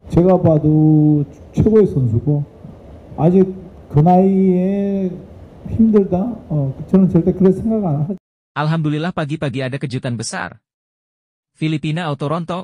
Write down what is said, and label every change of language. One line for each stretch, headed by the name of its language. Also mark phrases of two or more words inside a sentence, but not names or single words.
Korean: 제가 봐도 최고의 선수고 아직 그 나이에 힘들다? 저는 절대 그런 생각 안 하죠.
Indonesian: Alhamdulillah pagi-pagi ada kejutan besar. Filipina auto rontok.